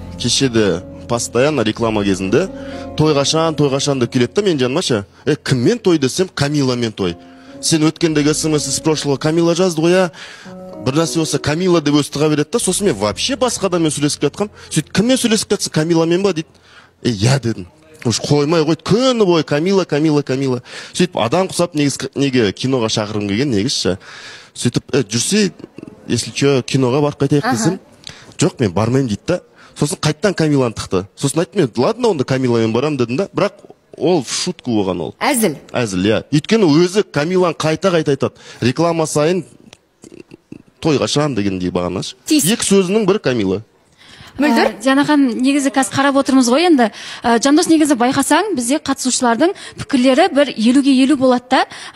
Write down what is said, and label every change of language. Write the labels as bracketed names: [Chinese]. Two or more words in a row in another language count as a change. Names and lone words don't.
[Kazakh] кешеде постоянно реклама кезінде той қашан деп келеді да мен жаныма ше. Кіммен той десем, Камиламен той. Сен өткендегі смс [Russian] из прошлого [Kazakh] Камила жазды ғой я. Бір нәрсе болса Камила деп өстіға береді да, сосын мен вообще басқа адаммен сөйлесіп жатқам. Сөйтіп кіммен сөйлесіп жатса Камиламен ба дейді. Я дедім. Уж қоймай қойды, күні бойы Камила. Сөйтіп адам құсап неге киноға шақырғым келген негізші. Сөйтіп жүрсе, [Russian] если че [Kazakh] киноға барып қайтайық десем, жоқ мен бармаймын дейді да. Сосын қайттан Камиланы тықты. Сосын айттым мен, ладно онда Камиламен барам дедім да, бірақ ол [Russian] в шутку [Kazakh] болған ол. Әзіл. Әзіл, я. Өйткені өзі Камиланы қайта айтады. Реклама сайын той қашан дегендей бағанаш. Екі сөзінің бірі Камила. Мөлдір? Жанахан, негізі қазір қарап отырмыз ғой енді. Жандос, негізі байқасаң, бізде қатысушылардың пікірлері бір 50-ге 50 болады да.